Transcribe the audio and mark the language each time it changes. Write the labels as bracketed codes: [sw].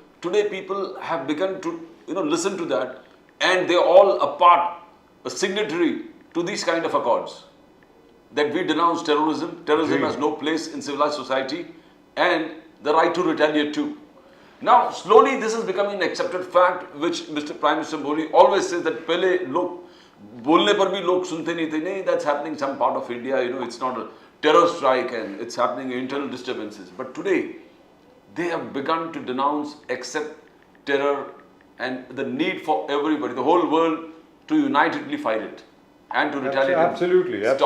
[en] Today people have begun to listen to that, and they are all a signatory to these kind of accords. That we denounce terrorism. Terrorism has no place in civilized society, and the right to retaliate too. Now, slowly this is becoming an accepted fact, which Mr. [hi] Prime Minister Modi [en] always says that [hi] पहले लोग बोलने पर भी लोग सुनते नहीं थे. नहीं, [en] that's happening in some part of India. It's not a terror strike, and it's happening in internal disturbances. But today, they have begun to denounce, accept terror, and the need for everybody, the whole world, to unitedly fight it and to retaliate. Absolutely.